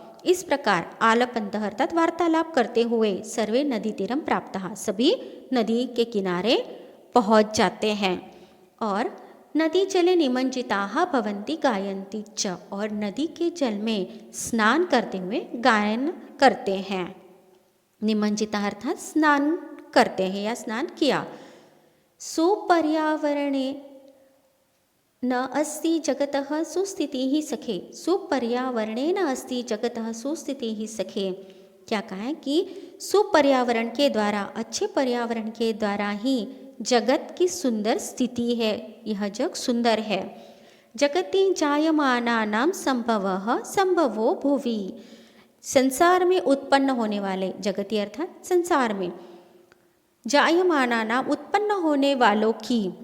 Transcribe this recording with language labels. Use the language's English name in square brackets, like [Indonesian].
[Hindi] इस प्रकार आलपन्तः अर्थात वार्तालाप करते हुए [Sanskrit] सर्वे नदी तीरम प्राप्तः, [Hindi] सभी नदी के किनारे पहुंच जाते हैं। और [Sanskrit] नदी जले निमज्जिताः भवन्ति गायन्ति च, [Hindi] और नदी के जल में स्नान करते हुए गायन करते हैं। निमज्जिता अर्थात स्नान करते हैं या स्नान किया। [Sanskrit] सुपर्यावरणे न अस्ति जगतः सुस्थितिः सखे, सुपर्यावरणे न अस्ति जगतः सुस्थितिः सखे। [Hindi] क्या कहा है कि सुपर्यावरण के द्वारा, अच्छे पर्यावरण के द्वारा ही जगत की सुंदर स्थिति है, यह जग सुंदर है। [Sanskrit] जगति जायमानानां संभवः संभवो भुवि, [Hindi] संसार में उत्पन्न होने वाले, जगति अर्थात संसार में, जायमानानां उत्पन्न होने वालों की,